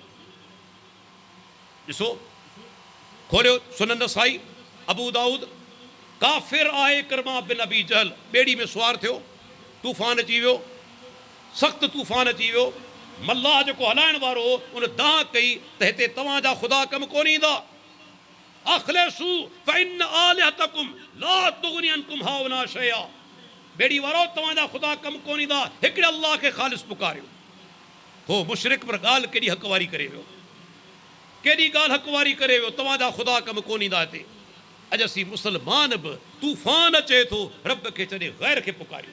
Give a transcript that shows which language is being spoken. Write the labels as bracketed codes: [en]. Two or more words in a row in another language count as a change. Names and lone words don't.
[sd] ॾिसो, खोलियो सुनन नसाई, अबू दाऊद, काफ़िर आहे इकरमा बिन अबी जहल, ॿेड़ी में सुवार थियो, तूफ़ान अची वियो, सख़्तु तूफ़ान अची वियो। मल्लाह जेको हलाइण वारो हो उन दाह कई त हिते तव्हांजा ख़ुदा कमु कोन ईंदा। [ar] أخلصوا فإن آلهتكم لا تغني عنكم هاهنا شيئا, [sd] ॿेड़ी वारो तव्हांजा ख़ुदा कमु कोन ईंदा, हिकिड़े अल्लाह खे ख़ालिस पुकारियो। हो मुशरिक पर ॻाल्हि केॾी हक़वारी करे वियो, केॾी ॻाल्हि हक़वारी करे वियो, तव्हांजा ख़ुदा कमु कोन ईंदा हिते। अॼु असीं मुस्लमान बि तूफ़ान अचे थो रब खे छॾे ग़ैर खे पुकारियो।